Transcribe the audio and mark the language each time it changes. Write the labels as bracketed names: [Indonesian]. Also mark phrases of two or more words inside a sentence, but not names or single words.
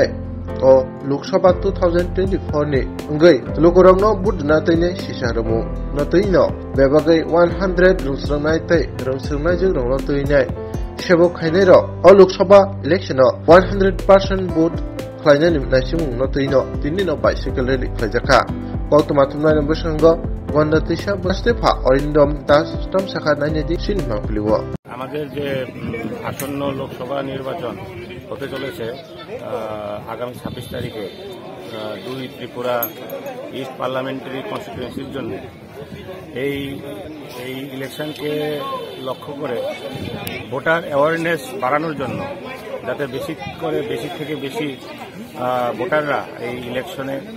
[Kok Borok] O Luksaba 2024 ni Ngai Lukurangno Budna Tine Shisharumu Notuino Bebagai 100 Rumsrangai Tai Rumsrangai Jurong Tuine Shebo Kainero O Luksaba election 100% vote Klainan Nashim Notuino Tinino [English] Bicycle Rally [Kok Borok] Klajaka Kotumatumna Bushango Gonda Tisha Bastepa Orindom Das Tom Saka Nanedi Sinma Pliwa [Bangla] আমাদের যে আসন্ন লোকসভা নির্বাচন হতে চলেছে আগামী 26 তারিখে দুই ত্রিপুরা ইস্ট পার্লামেন্টারি কনস্টিটিউয়েন্সির জন্য এই ইলেকশনকে লক্ষ্য করে ভোটার অ্যাওয়ারনেস বাড়ানোর জন্য যাতে বেশি থেকে বেশি ভোটাররা এই ইলেকশনে